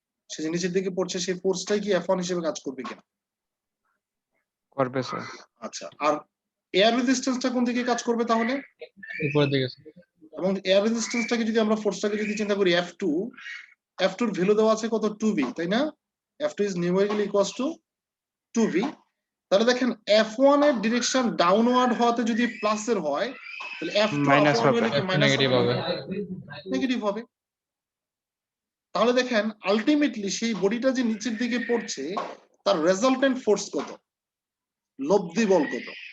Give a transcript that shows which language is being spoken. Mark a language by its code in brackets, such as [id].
[bn] সে যে নিচের দিকে পড়ছে সেই ফোর্সটাই কি F1 হিসেবে কাজ করবে কিনা? করবে স্যার। আচ্ছা, আর এয়ার রেজিস্ট্যান্সটা কোন দিকে কাজ করবে তাহলে? উপরের দিকে। এবং এয়ার রেজিস্ট্যান্সটাকে যদি আমরা ফোর্সটাকে যদি চিন্তা করি F2, F2 এর ভ্যালু দেওয়া আছে কত? 2V, তাই না? [en] F2 is numerically equals to 2V। [bn] তাহলে দেখেন F1 এর ডিরেকশন ডাউনওয়ার্ড হওয়াতে যদি প্লাসের হয়, তাহলে F2 মাইনাস আপওয়ার্ড হবে, হলে কি মাইনাস নেগেটিভ হবে। নেগেটিভ হবে। তাহলে দেখেন আলটিমেটলি সেই বডিটা যে নিচের দিকে পড়ছে তার রেজাল্টেন্ট ফোর্স কত, লব্ধি বল কত?